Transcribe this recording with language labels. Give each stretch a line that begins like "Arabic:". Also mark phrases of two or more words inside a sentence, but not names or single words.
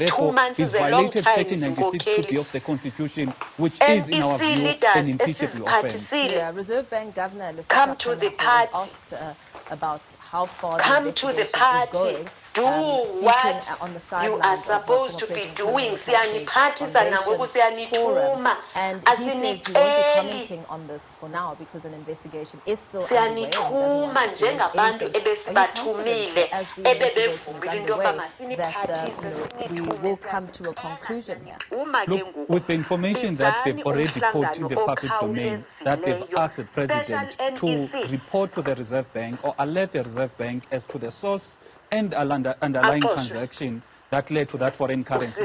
English: Therefore, he's violated Section 96(2)(b) of the Constitution, which is, in our view, an impeachable offense. Yeah, Reserve Bank Governor come to the party. Asked, about how far come to the party. Do what on the you are supposed to be doing.
Xhosa: Siyaniphathisa nangoku siyanithuma.
English: And he says he won't be commenting on this for now because an investigation is still
Xhosa: siyanithuma njengabantu ebesibathumile ebebevumile into yoba masiniphathise
English: we will come to a conclusion here. Look, with the information that they've already put in the public domain, that they've asked the president to report to the Reserve Bank or alert the Reserve Bank as to the source and underlying transaction that led to that foreign currency.